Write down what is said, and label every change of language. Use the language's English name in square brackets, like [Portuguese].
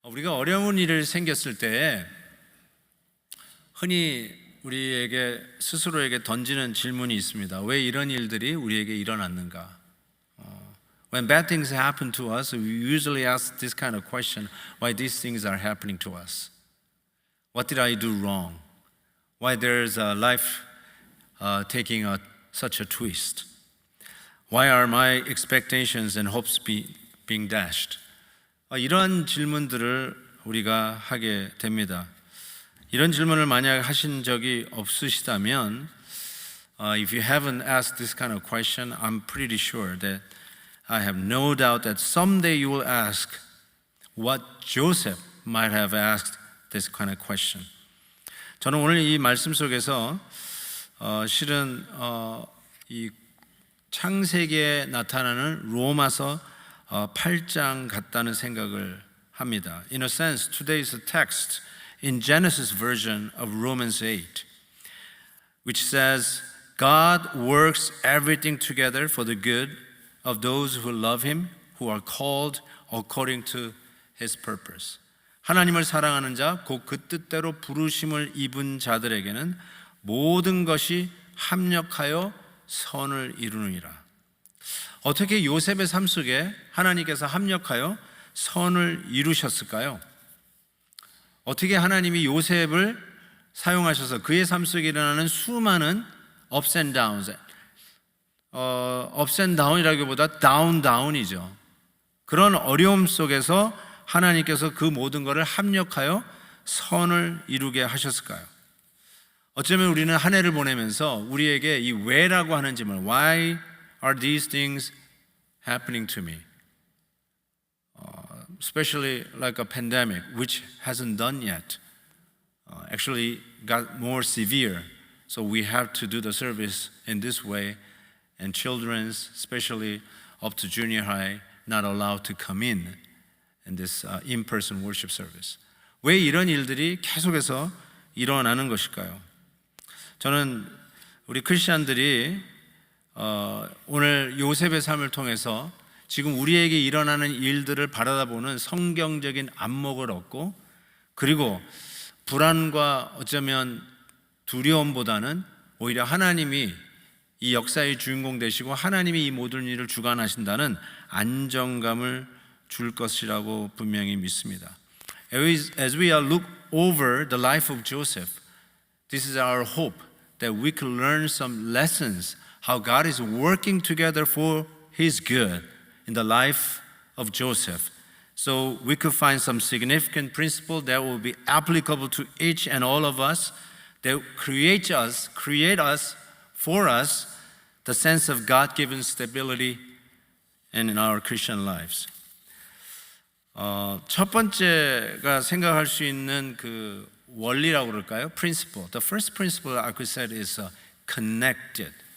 [Korean] 우리가 어려운 일을 생겼을 때 흔히 우리에게 스스로에게 던지는 질문이 있습니다. 왜 이런 일들이 우리에게 일어났는가? [English] When bad things happen to us, we usually ask this kind of question: why these things are happening to us? What did I do wrong? Why there's a life taking such a twist? Why are my expectations and hopes being dashed? [Korean] 이런 질문들을 우리가 하게 됩니다. 이런 질문을 만약 하신 적이 없으시다면, [English] if you haven't asked this kind of question, I'm pretty sure that I have no doubt that someday you will ask what Joseph might have asked this kind of question. [Korean] 저는 오늘 이 말씀 속에서 실은 이 창세기에 나타나는 로마서 8장 같다는 생각을 합니다. [English] In a sense, today's text in Genesis version of Romans 8, which says, God works everything together for the good of those who love Him, who are called according to His purpose. [Korean] 하나님을 사랑하는 자, 곧 그 뜻대로 부르심을 입은 자들에게는 모든 것이 합력하여 선을 이루느니라. 어떻게 요셉의 삶 속에 하나님께서 합력하여 선을 이루셨을까요? 어떻게 하나님이 요셉을 사용하셔서 그의 삶 속에 일어나는 수많은 [English] ups and downs, [Korean] ups and down이라기보다 down이죠. 그런 어려움 속에서 하나님께서 그 모든 것을 합력하여 선을 이루게 하셨을까요? 어쩌면 우리는 한 해를 보내면서 우리에게 이 왜라고 하는 질문, [English] Why are these things happening to me? Especially like a pandemic, which hasn't done yet. Actually got more severe. So we have to do the service in this way. And children's, especially up to junior high, not allowed to come in this in-person worship service. [Korean] 왜 이런 일들이 계속해서 일어나는 것일까요? 저는 우리 크리스천들이 오늘 요셉의 삶을 통해서 지금 우리에게 일어나는 일들을 바라다보는 성경적인 안목을 얻고, 그리고 불안과 어쩌면 두려움보다는 오히려 하나님이 이 역사의 주인공 되시고 하나님이 이 모든 일을 주관하신다는 안정감을 줄 것이라고 분명히 믿습니다. [English] As we look over the life of Joseph, this is our hope that we could learn some lessons how God is working together for His good in the life of Joseph. So we could find some significant principle that will be applicable to each and all of us, that create us for us the sense of God-given stability in our Christian lives. [Korean] 첫 번째가 생각할 수 있는 그 원리라고 그럴까요? [English] Principle. The first principle I could say is connected.